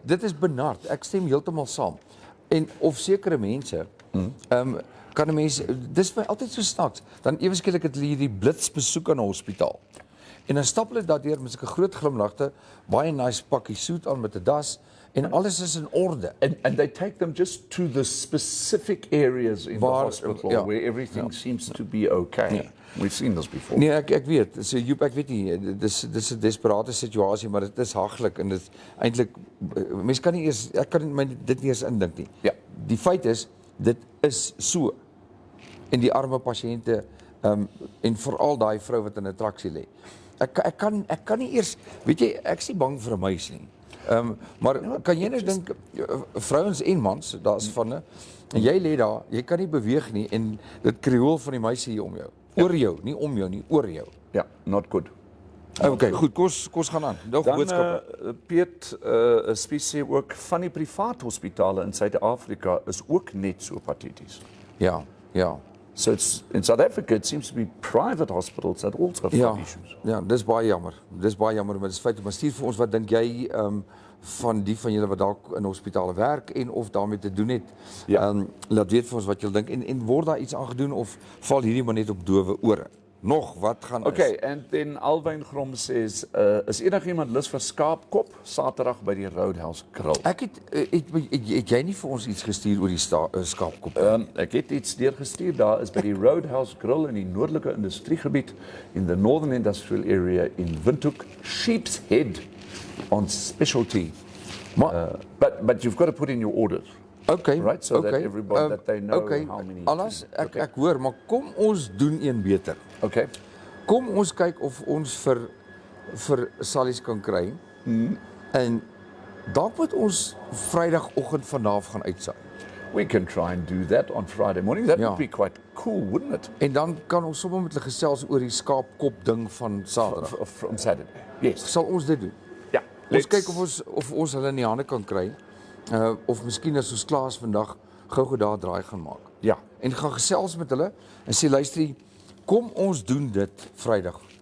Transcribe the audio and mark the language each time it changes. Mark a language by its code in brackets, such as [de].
[af] Dit is benard. Ek stem heeltemal saam. En of sekere mense kan 'n mens, dis vir my altyd so snaaks. Dan ewe skielik het hulle hierdie blitsbesoek aan 'n hospitaal. En dan stap hulle daardeur met sulke groot glimlagte, baie nice pakkie soet aan met 'n das en alles is in orde. [en] And they take them just to the specific areas in the hospital where everything seems to be okay. We've seen this before. [af] Nee, ek weet. So Joep, ek weet nie, dis 'n desperate situasie, maar dit is haglik en dit eintlik mense kan nie eers ek kan my dit nie eens indink nie. Ja. Die feit is dit is so. En die arme pasiënte en veral daai vrou wat in 'n traksie lê. Ek kan nie eers, weet jy, ek is nie bang vir 'n muis nie. Maar kan jy nou dink vrouens en mans, daar's van en jy lê daar, jy kan nie beweeg nie en dit kreool van die muise hier om jou. Oor jou, nie om jou nie, oor jou. [en] Ja, not good. [af] Okay, goed, kos gaan aan. Nog boodskappe. Piet Spies sê ook van die privaat hospitale in Suid-Afrika is ook net so pateties. Ja. [en] So it's, in South Africa it seems to be private hospitals that also have issues. [af] Ja, dis baie jammer. Maar dis feit, maar stuur vir ons, wat dink jy van die van julle wat dalk in hospitale werk en of daarmee te doen het. Laat weet vir ons wat julle dink en word daar iets aan gedoen of val hierdie maar net op dowe ore? Nog, wat gaan [en] Okay, and then Alwyn Grom says, [af] is enigiemand lus vir skaapkop Saterdag by die Roadhouse Grill? Ek het jy nie vir ons iets gestuur oor die skaapkop? Ek het iets deurgestuur, daar is by die Roadhouse Grill in die noordelike industriegebied [en] in the Northern Industrial Area in Windhoek, Sheep's Head on specialty. But you've got to put in your orders. Okay, right, so that everybody that they know how many. [af] Alles, ek hoor, maar kom ons doen een beter. [en] Okay. [af] Kom ons kyk of ons vir Sallies kan kry. En dalk moet ons Vrydagoggend vanaf gaan uitsaai. [en] We can try and do that on Friday morning. That would be quite cool, wouldn't it? [af] En dan kan ons sommer met hulle gesels oor die skaapkop ding van Saterdag. [en] From Saturday. Yes. [af] Sal ons dit doen? Ja. Ons kyk of ons hulle in die hande kan kry. Of miskien as ons klaar is vandag gou daar draai gaan maak. Ja. En gaan gesels met hulle en sê luister, kom ons doen dit Vrydag.